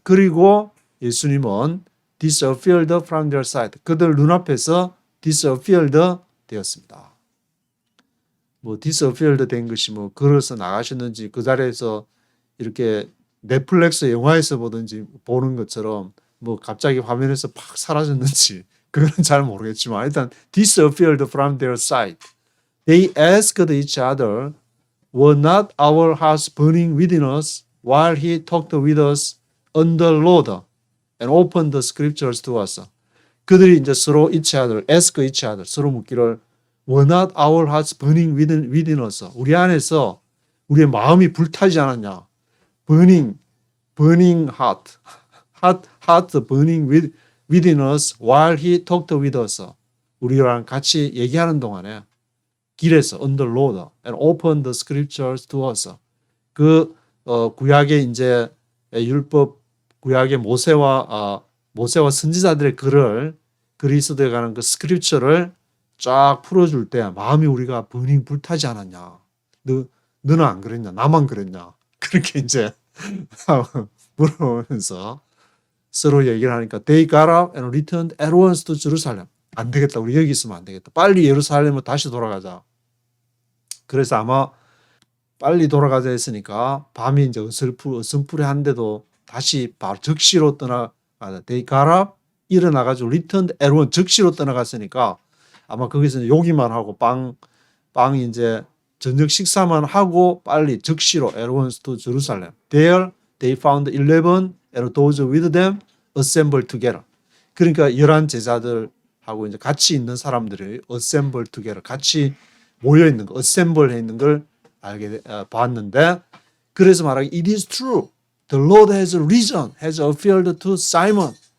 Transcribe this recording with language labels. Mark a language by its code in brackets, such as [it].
[ko] 그리고 예수님은 [en] disappeared from their sight. [ko] 그들 눈앞에서 disappeared 되었습니다. 뭐 disappeared 된 것이 뭐 걸어서 나가셨는지 그 자리에서 이렇게 넷플릭스 영화에서 보는 것처럼 뭐 갑자기 화면에서 팍 사라졌는지 그거는 잘 모르겠지만 일단 [en] disappeared from their sight. They asked each other, were not our hearts burning within us while he talked with us on the road and opened the scriptures to us. [ko] 그들이 이제 서로 [en] each other, ask each other, [ko] 서로 묻기를 [en] were not our hearts burning within us. [ko] 우리 안에서 우리의 마음이 불타지 않았냐. [en] burning heart burning within us while he talked with us. [ko] 우리랑 같이 얘기하는 동안에 길에서 [en] on the road and opened the scriptures to us. [ko] 그 구약의 이제 율법 구약의 모세와 선지자들의 글을 그리스도에 관한 그 스크립처를 쫙 풀어줄 때 마음이 우리가 burning 불타지 않았냐. 너는 안 그랬냐? 나만 그랬냐? 그렇게 이제 물어보면서 서로 얘기를 하니까 [en] they got up and returned at once to Jerusalem. [ko] 안 되겠다. 우리 여기 있으면 안 되겠다. 빨리 예루살렘으로 다시 돌아가자. 그래서 아마 빨리 돌아가자 했으니까 밤이 이제 어슴푸레한데도 다시 바로 적시로 떠나가자. [en] they got up [ko] 일어나가지고 [en] returned at once [ko] 적시로 떠나갔으니까 아마 거기서 요기만 하고 빵 이제 저녁 식사만 하고 빨리 즉시로 [en] at once to Jerusalem. There they found 11 and those with them assembled together. [ko] 그러니까 11 제자들하고 이제 같이 있는 사람들이 assembled together, 같이 모여 있는 거, assemble 해 있는 걸 봤는데, 그래서 말하기 [en] it is true. The Lord has risen, has appeared to Simon.